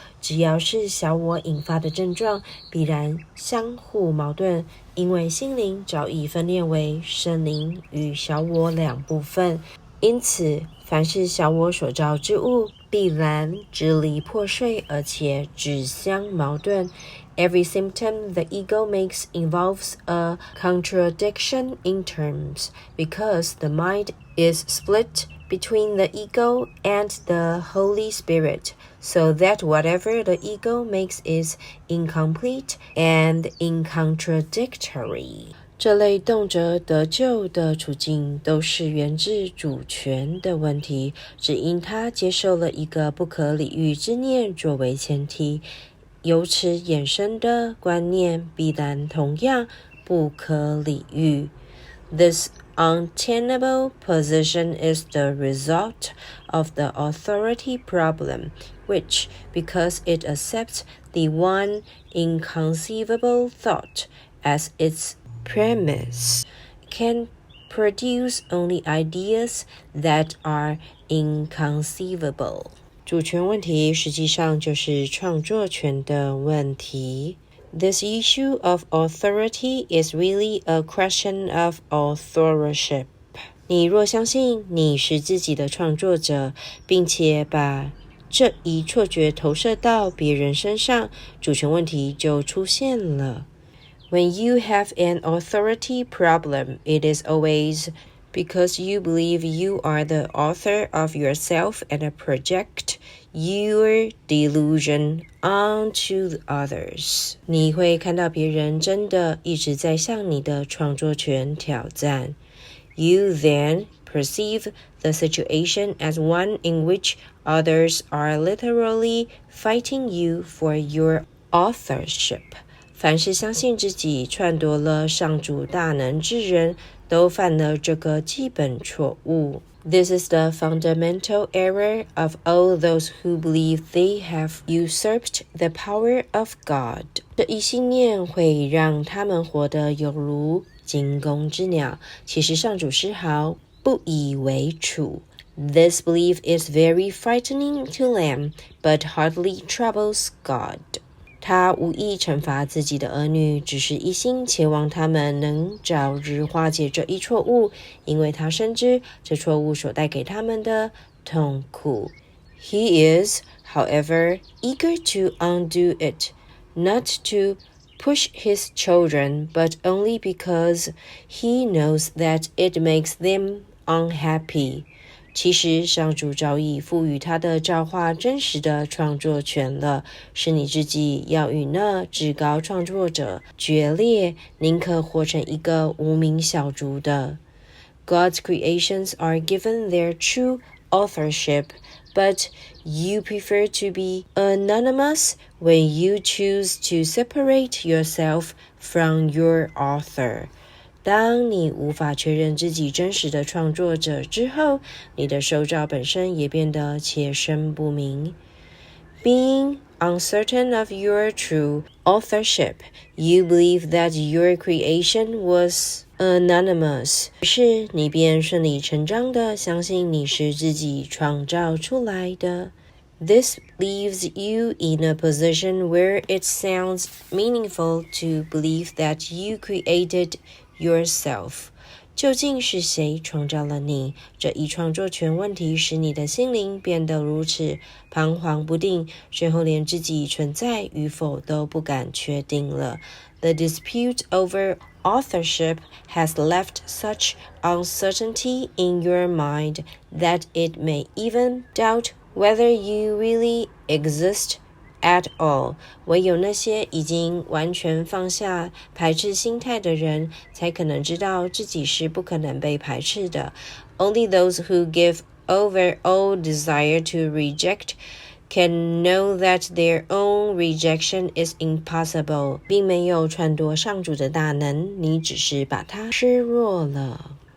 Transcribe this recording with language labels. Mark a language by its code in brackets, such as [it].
[zh] 只要是小我引发的症状，必然相互矛盾，因为心灵早已分裂为圣灵与小我两部分。因此，凡是小我所造之物，必然支离破碎，而且自相矛盾。 [en] Every symptom the ego makes involves a contradiction in terms, because the mind is split between the ego and the Holy Spirit, so that whatever the ego makes is incomplete and incontradictory. [zh] 这类动辄得救的处境都是源自主权的问题，只因他接受了一个不可理喻之念作为前提，由此衍生的观念必然同样不可理喻。 [en] This untenable position is the result of the authority problem, which, because it accepts the one inconceivable thought as its premise, can produce only ideas that are inconceivable. [zh] 主权问题实际上就是创作权的问题。 [en] This issue of authority is really a question of authorship. [zh] 你若相信你是自己的创作者，并且把这一错觉投射到别人身上，主权问题就出现了。 [en] When you have an authority problem, it is always because you believe you are the author of yourself and project your delusion onto others. [zh] 你会看到别人真的一直在向你的创作权挑战。 [en] You then perceive the situation as one in which others are literally fighting you for your authorship. [zh] 凡是相信自己篡夺了上主大能之人，都犯了这个基本错误。 [en] This is the fundamental error of all those who believe they have usurped the power of God. [zh] 这一信念会让他们活得有如惊弓之鸟，其实上主丝毫不以为处。 [en] This belief is very frightening to them, but hardly troubles God. [zh] 他无意惩罚自己的儿女，只是一心期望他们能早日化解这一错误，因为他深知这错误所带给他们的痛苦。 [en] He is, however, eager to undo it, not to push his children, but only because he knows that it makes them unhappy. [zh] 其实上主早已赋予他的造化真实的创作权了，是你自己要与那至高创作者决裂，宁可活成一个无名小卒的。 [en] God's creations are given their true authorship, but you prefer to be anonymous when you choose to separate yourself from your author. [zh] 当你无法确认自己真实的创作者之后，你的受造本身也变得且生不明。 [en] Being uncertain of your true authorship, you believe that your creation was anonymous. [zh] 于是你便顺理成章地相信你是自己创造出来的。 [en] This leaves you in a position where it sounds meaningful to believe that you created yourself. [zh] 究竟是谁创造了你？这一创作权问题使你的心灵变得如此彷徨不定，最后连自己存在与否都不敢确定了。 [en] The dispute over authorship has left such uncertainty in your mind that it may even doubt whether you really exist at all. [zh] 唯有那些已经完全放下排斥心态的人，才可能知道自己是不可能被排斥的。 [en] Only those who give over all desire to reject can know that their own rejection is impossible. [zh] 并没有篡夺上主的大能，你只是把它削弱了。